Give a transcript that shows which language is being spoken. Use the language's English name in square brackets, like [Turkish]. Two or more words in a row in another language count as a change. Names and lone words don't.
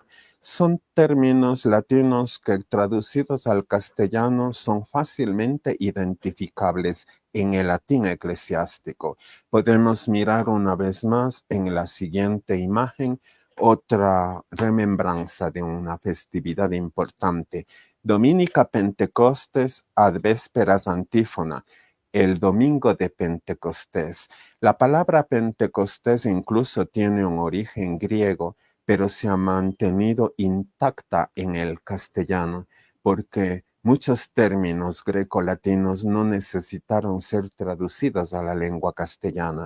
[Spanish] Son términos latinos que traducidos al castellano son fácilmente identificables en el latín eclesiástico. Podemos mirar una vez más en la siguiente imagen otra remembranza de una festividad importante. [Latin] Dominica Pentecostes ad vésperas antífona, [Spanish] el domingo de Pentecostés. La palabra Pentecostés incluso tiene un origen griego, pero se ha mantenido intacta en el castellano, porque muchos términos grecolatinos no necesitaron ser traducidos a la lengua castellana.